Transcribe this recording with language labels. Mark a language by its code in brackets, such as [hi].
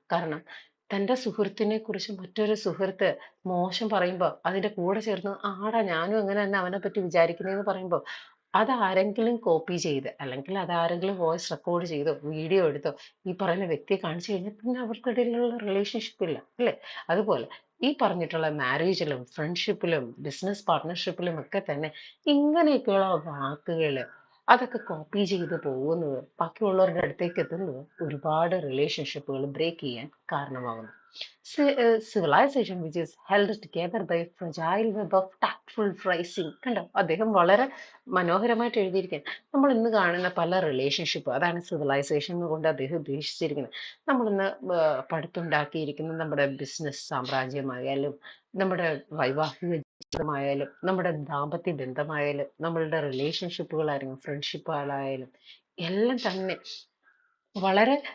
[ml] കാരണം തൻ്റെ സുഹൃത്തിനെ കുറിച്ച് മറ്റൊരു സുഹൃത്ത് മോശം പറയുമ്പോൾ അതിൻ്റെ കൂടെ ചേർന്ന് ആടാ ഞാനും അങ്ങനെ തന്നെ അവനെ പറ്റി വിചാരിക്കുന്നതെന്ന് പറയുമ്പോൾ അതാരെങ്കിലും കോപ്പി ചെയ്ത് അല്ലെങ്കിൽ അതാരെങ്കിലും വോയിസ് റെക്കോർഡ് ചെയ്തോ വീഡിയോ എടുത്തോ ഈ പറയുന്ന വ്യക്തിയെ കാണിച്ചു കഴിഞ്ഞാൽ പിന്നെ അവർക്കിടയിലുള്ള റിലേഷൻഷിപ്പ് ഇല്ല അല്ലേ? അതുപോലെ ഈ പറഞ്ഞിട്ടുള്ള മാരേജിലും ഫ്രണ്ട്ഷിപ്പിലും ബിസിനസ് പാർട്ട്ണർഷിപ്പിലും ഒക്കെ തന്നെ ഇങ്ങനെയൊക്കെയുള്ള വാക്കുകൾ അതൊക്കെ കോപ്പി ചെയ്ത് പോകുന്നത് ബാക്കിയുള്ളവരുടെ അടുത്തേക്ക് എത്തുന്നത് ഒരുപാട് റിലേഷൻഷിപ്പുകൾ ബ്രേക്ക് ചെയ്യാൻ കാരണമാകുന്നു. [en] Civilization which is held together by fragile web of tactful phrasing. [ml] കണ്ടോ, അദ്ദേഹം വളരെ മനോഹരമായിട്ട് എഴുതിയിരിക്കുകയാണ്. നമ്മൾ ഇന്ന് കാണുന്ന പല റിലേഷൻഷിപ്പ്, അതാണ് സിവിലൈസേഷൻ കൊണ്ട് അദ്ദേഹം ഉദ്ദേശിച്ചിരിക്കുന്നത്. നമ്മളിന്ന് പടുത്തുണ്ടാക്കിയിരിക്കുന്ന നമ്മുടെ ബിസിനസ് സാമ്രാജ്യമായാലും നമ്മുടെ വൈവാഹിക ജീവിതമായാലും നമ്മുടെ ദാമ്പത്യ ബന്ധമായാലും നമ്മളുടെ റിലേഷൻഷിപ്പുകളായാലും ഫ്രണ്ട്ഷിപ്പുകളായാലും എല്ലാം തന്നെ വളരെ